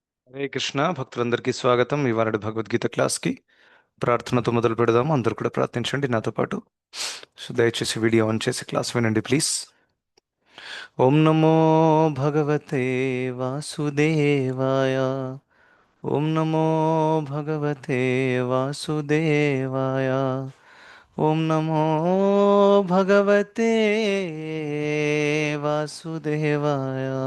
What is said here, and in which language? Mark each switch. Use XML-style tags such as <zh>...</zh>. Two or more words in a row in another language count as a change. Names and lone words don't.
<te>హరే కృష్ణ భక్తులందరికీ స్వాగతం. ఇవాళ భగవద్గీత క్లాస్కి ప్రార్థనతో మొదలు పెడదాము. అందరూ కూడా ప్రార్థించండి నాతో పాటు. సో దయచేసి</te> <en>video on</en> <te>చేసి క్లాస్ వినండి ప్లీజ్.</te> <sa>ఓం నమో భగవతే వాసుదేవాయ. ఓం నమో భగవతే వాసుదేవాయ. ఓం నమో భగవతే వాసుదేవాయ.</sa>